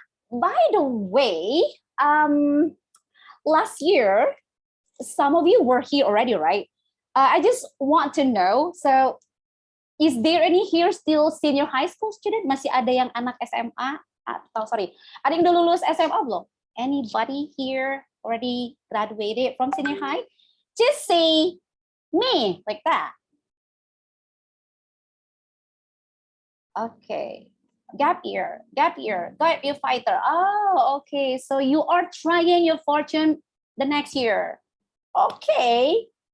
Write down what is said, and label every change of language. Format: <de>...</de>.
<en>By the way, last year some of you were here already, right? I just want to know, so is there any here still senior high school student?</en> <id>Masih ada yang anak SMA? Atau sorry, ada yang udah lulus SMA belum?</id> <en>Anybody here already graduated from senior high? Just say me, like that. Okay. Gap year, gap year fighter. Oh, okay. So you are trying your fortune the next year. Okay.</en>